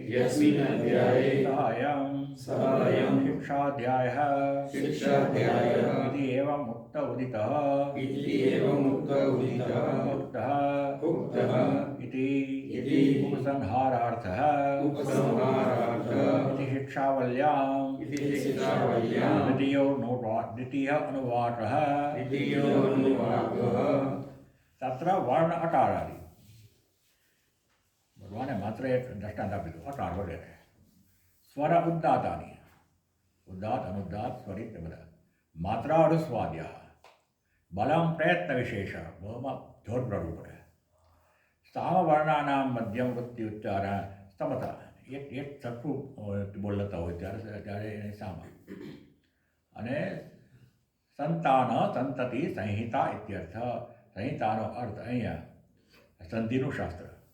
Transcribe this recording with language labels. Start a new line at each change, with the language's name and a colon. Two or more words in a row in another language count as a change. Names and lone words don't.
Sanskrit: सहायं शिक्षाध्यायः इति एवम् उक्तः इति उपसंहारार्थः इति शिक्षावल्यां द्वितीयः अनुवाकः तत्र वर्ण अकारादि
Gujarati: ભગવાને માત્ર એક દૃષ્ટાંત आप्યું અકાર વગેરે સ્વર ઉદાત્તાની ઉદાત્ત અનુદાત્ત સ્વરિત બધા માત્રા અનુસ્વાદ્યા બલમ પ્રયત્ન વિશેષ બહુમાં જોર પડવું પડે
Sanskrit: સામવર્ણાનામ મધ્યમ વૃત્તિ ઉચ્ચારણ
Gujarati: સમતા એક સરખું બોલતા હોય ત્યારે એને સામા અને સંતાન સંતતિ સંહિતા ઇત્યર્થ સંહિતાનો અર્થ અહીંયા સંધિનું શાસ્ત્ર.